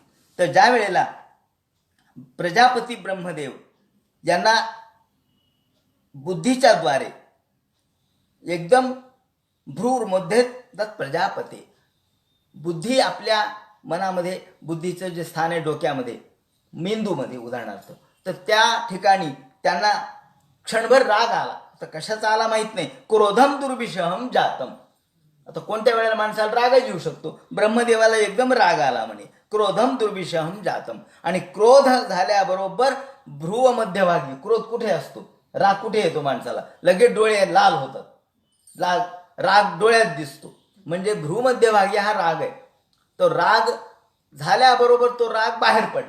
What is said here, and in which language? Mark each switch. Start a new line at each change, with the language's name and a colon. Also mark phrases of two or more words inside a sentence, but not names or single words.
Marathi: तर ज्या वेळेला प्रजापती ब्रह्मदेव यांना बुद्धीच्या द्वारे एकदम भ्रूमध्ये तत् प्रजापती, बुद्धी आपल्या मनामध्ये, बुद्धीचं जे स्थान आहे डोक्यामध्ये, मेंदूमध्ये उदाहरणार्थ, तर त्या ठिकाणी त्यांना क्षणभर राग आला. तर कशाचा आला माहित नाही.
Sanskrit: क्रोधम दुर्विषहम जातम.
Marathi: आता कोणत्या वेळेला माणसाला राग येऊ शकतो. ब्रह्मदेवाला एकदम राग आला म्हणे.
Sanskrit: क्रोधम दुर्विषहम जातम.
Marathi: आणि क्रोध झाल्याबरोबर भ्रुव मध्यभागी, क्रोध कुठे असतो, राग कुठे येतो माणसाला, लगेच डोळे लाल होतात. राग डोळ्यात दिसतो, म्हणजे भ्रूमध्यभागी हा राग आहे. तो राग झाल्याबरोबर तो राग बाहेर पडला.